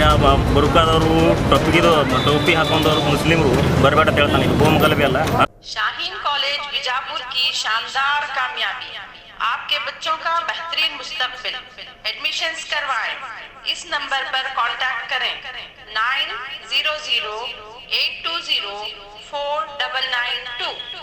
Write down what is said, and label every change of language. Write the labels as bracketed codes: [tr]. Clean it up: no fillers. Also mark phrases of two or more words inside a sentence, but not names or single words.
[kn] ಬರುಕಾದವರು ಟೋಪಿ ಹಾಕೊಂಡವರು ಮುಸ್ಲಿಮರು ಬರಬೇಡ ಅಂತ ಹೇಳ್ತಾನೆ. ಇದು ಗೋಮಗಲಭೆ ಅಲ್ಲ. [hi] शाहीन कॉलेज बीजापुर की शानदार कामयाबी, आपके बच्चों का बेहतरीन मुस्तकबिल। एडमिशन्स करवाएं। इस नंबर पर कांटेक्ट करें 9008204992।